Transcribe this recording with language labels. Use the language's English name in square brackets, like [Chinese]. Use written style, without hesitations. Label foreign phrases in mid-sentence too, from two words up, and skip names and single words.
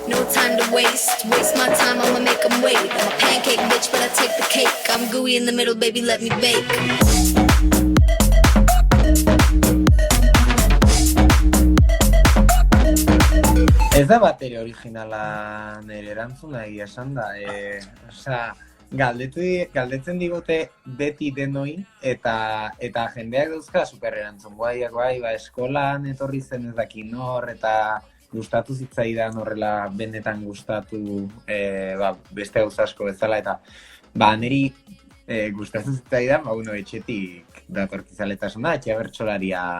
[English] time to waste my time, I'ma make 'em wait. I'm a pancake bitch, but I take the cake. I'm gooey in the middle, baby, let me bake. [Basque] Ez da batere originala nire erantzuna egia esan da. Osea, galdetzen digute beti denoi eta jendeak dauzka super erantzun guaiak bai, eskolan etorri zen ez dakin hor eta gustatu zitzaidan horrela benetan gustatu beste gauza asko bezala eta niri gustatu zitzaidan, etxetik datorkizaletasuna, etxe bertsolaria